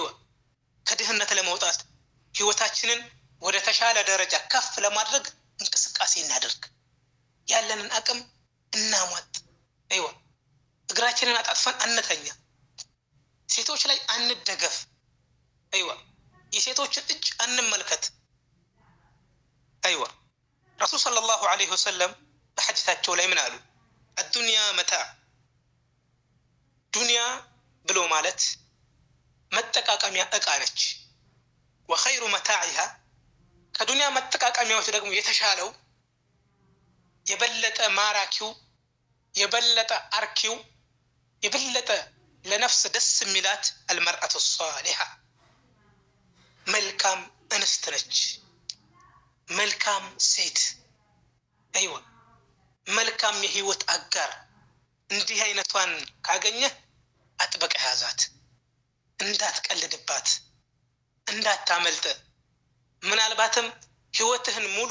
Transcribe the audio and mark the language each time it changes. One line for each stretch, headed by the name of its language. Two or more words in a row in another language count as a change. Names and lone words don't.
Amharic: ከድህነት ለመውጣት ህይወታችንን ወደ ተሻለ ደረጃ ከፍ ለማድረግ እንቅስቃሴ እናደርግ። ያለንን አቅም እናሟጥ። አይዋ እግራችንን አጣጥፈን አንተኛ። ሴቶች ላይ አንደገፍ። አይዋ የሴቶችን እጅ አንመልከት። አይዋ ረሱል
Arabic: صلى الله عليه وسلم
Amharic: በሐዲታቸው ላይ ምን አሉ?
Arabic: الدنيا متاع
Amharic: ዱንያ ብሎ ማለት መጠቃቀሚያ እቃ ነች።
Arabic: وخير متاعها
Amharic: ከዱንያ መጠቃቀሚያዎች ደግሞ የተሻለው የበለጠ ማራኪው የበለጠ አርኪው የበለጠ ለነፍስ ደስ የሚላት
Arabic: المرأة الصالحة
Amharic: መልካም እንስት ነች። መልካም ሴት አይዋ መልካም የህይወት አጋር። እንዲህ አይነቷን ካገኘህ አጥብቀህ ያዛት፣ እንዳትቀልድባት፣ እንዳታመልጥ። ምናልባትም ህይወትህን ሙሉ